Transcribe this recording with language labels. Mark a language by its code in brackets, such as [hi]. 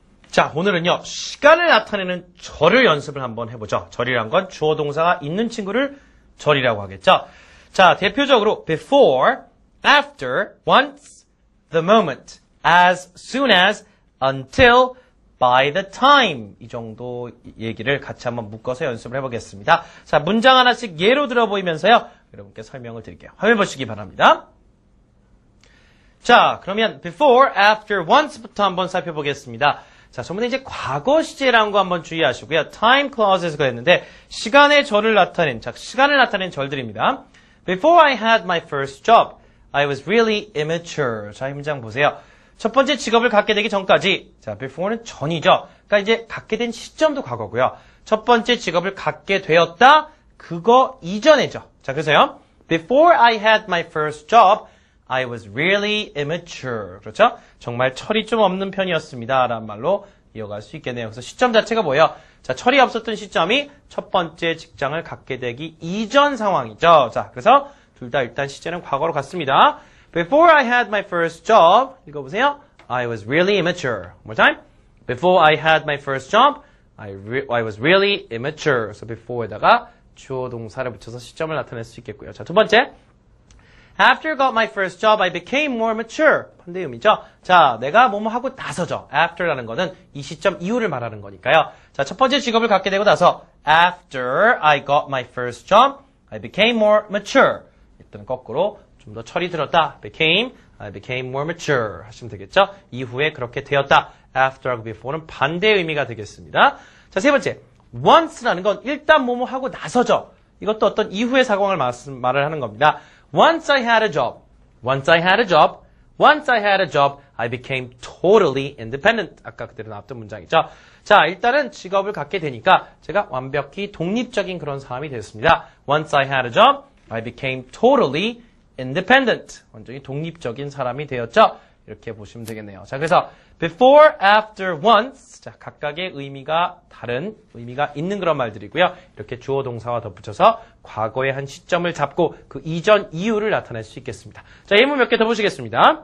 [ko] 자, 오늘은요, 시간을 나타내는 절을 연습을 한번 해보죠. 절이란 건 주어 동사가 있는 친구를 절이라고 하겠죠. 자, 대표적으로 [en] before, after, once, the moment, as soon as, until, by the time. [ko] 이 정도 얘기를 같이 한번 묶어서 연습을 해보겠습니다. 자, 문장 하나씩 예로 들어 보이면서요, 여러분께 설명을 드릴게요. 화면 보시기 바랍니다. 자, 그러면 before, after, once부터 한번 살펴보겠습니다. 자, 전부 다 이제 과거 시제라는 거 한번 주의하시고요. time clauses가 있는데 시간의 절을 나타낸, 자, 시간을 나타낸 절들입니다. [en] Before I had my first job, I was really immature. [ko] 자, 이 문장 보세요. 첫 번째 직업을 갖게 되기 전까지, 자, before는 전이죠. 그러니까 이제 갖게 된 시점도 과거고요. 첫 번째 직업을 갖게 되었다, 그거 이전에죠. 자, 그래서요. [en] Before I had my first job, I was really immature. [ko] 그렇죠? 정말 철이 좀 없는 편이었습니다. 라는 말로 이어갈 수 있겠네요. 그래서 시점 자체가 뭐예요? 자, 철이 없었던 시점이 첫 번째 직장을 갖게 되기 이전 상황이죠. 자, 그래서 둘 다 일단 시제는 과거로 갔습니다. [en] Before I had my first job, [ko] 읽어보세요. [en] I was really immature. One more time. Before I had my first job, I was really immature. [ko] 그래서 before에다가 주어 동사를 붙여서 시점을 나타낼 수 있겠고요. 자, 두 번째. [en] After I got my first job, I became more mature. [ko] 반대 의미죠. 자, 내가 뭐뭐 하고 나서죠. After라는 거는 이 시점 이후를 말하는 거니까요. 자, 첫 번째 직업을 갖게 되고 나서 [en] After I got my first job, I became more mature. [ko] 일단 거꾸로 좀 더 철이 들었다. [en] I became more mature [ko] 하시면 되겠죠. 이후에 그렇게 되었다. After하고 before는 반대의 의미가 되겠습니다. 자, 세 번째. Once라는 건 일단 뭐뭐 하고 나서죠. 이것도 어떤 이후의 상황을 말을 하는 겁니다. [en] Once I had a job, once I had a job, once I had a job, I became totally independent. [ko] 아까 그대로 나왔던 문장이죠. 자, 일단은 직업을 갖게 되니까 제가 완벽히 독립적인 그런 사람이 됐습니다. [en] Once I had a job, I became totally independent. [ko] 완전히 독립적인 사람이 되었죠. 이렇게 보시면 되겠네요. 자, 그래서 before, after, once. 자, 각각의 의미가 다른, 의미가 있는 그런 말들이고요. 이렇게 주어 동사와 덧붙여서 과거의 한 시점을 잡고 그 이전 이유를 나타낼 수 있겠습니다. 자, 예문 몇 개 더 보시겠습니다.